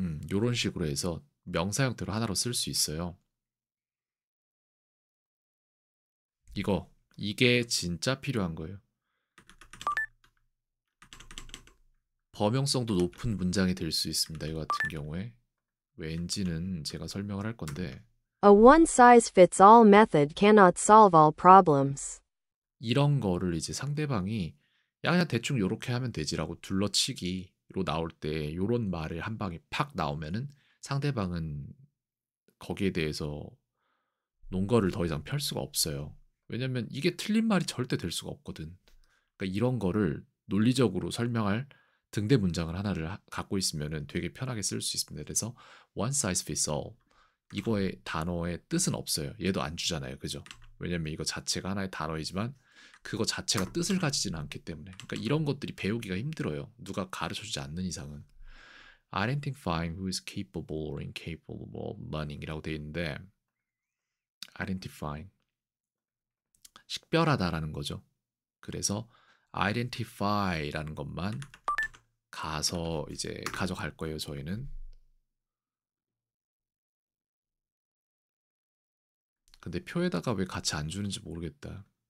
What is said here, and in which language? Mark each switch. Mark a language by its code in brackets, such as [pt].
[ko] 요런 식으로 해서 명사 형태로 하나로 쓸 수 있어요. 이게 진짜 필요한 거예요. 범용성도 높은 문장이 될 수 있습니다. 이 같은 경우에 왠지는 제가 설명을 할 건데 [en] A one-size-fits-all method cannot solve all problems. [ko] 이런 거를 이제 상대방이 야 그냥 대충 요렇게 하면 되지라고 둘러치기로 나올 때 요런 말을 한 방에 팍 나오면은 상대방은 거기에 대해서 논거를 더 이상 펼 수가 없어요. 왜냐면 이게 틀린 말이 절대 될 수가 없거든. 그러니까 이런 거를 논리적으로 설명할 등대 문장을 하나를 갖고 있으면은 되게 편하게 쓸 수 있습니다. 그래서 [en] one size fits all [ko] 이거의 단어의 뜻은 없어요. 얘도 안 주잖아요. 그죠? 왜냐면 이거 자체가 하나의 단어이지만 그거 자체가 뜻을 가지지는 않기 때문에. 그러니까 이런 것들이 배우기가 힘들어요. 누가 가르쳐주지 않는 이상은. [en] identifying who is capable or incapable of learning이라고 [ko] 되어 있는데 [en] identifying [ko] 식별하다라는 거죠. 그래서 identify라는 것만 가서 이제 가져갈 거예요. 저희는. 근데 표에다가 왜 같이 안 주는지 모르겠다.